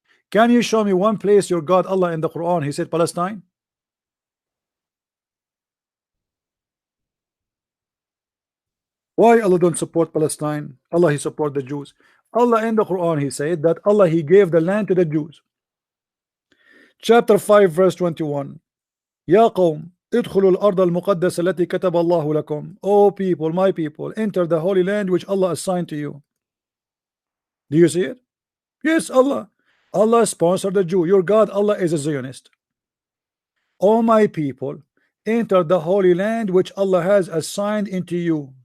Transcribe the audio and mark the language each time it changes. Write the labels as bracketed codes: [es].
[en] Can you show me one place your God Allah in the Quran he said Palestine? Why Allah don't support Palestine? Allah he support the Jews. Allah in the Quran he said that Allah he gave the land to the Jews. Chapter 5 verse 21. [ar] Ya qawm ادخلوا الأرض المقدسة التي كتب الله لكم. [en] Oh people, my people, enter the holy land which Allah assigned to you. Do you see it? Yes, Allah sponsored the Jew. Your God Allah is a Zionist. Oh my people, enter the holy land which Allah has assigned into you.